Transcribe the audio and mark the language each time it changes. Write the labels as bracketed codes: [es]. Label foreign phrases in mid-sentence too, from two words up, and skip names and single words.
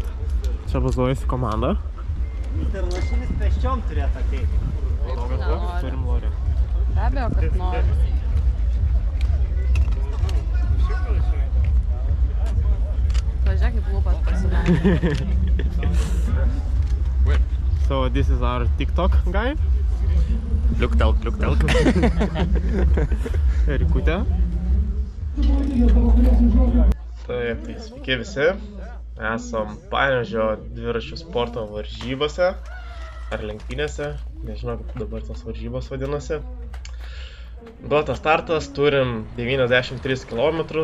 [lt] Čia bazuojasi komanda. Internašinis pėsčiom turėtų ateiti. Turim Lorę. Be abejo, kad nori. Pažiūrėk, kaip lūpas pasidarė. [en] So this is our TikTok guy. [lt] Liuktelk. Erikutė. Taip, tai sveiki visi. Esam Panevėžio dviračių sporto varžybose. Ar lenktynėse. Nežinau, kaip dabar tos varžybos vadinasi. Duotas startas, turim 93 km.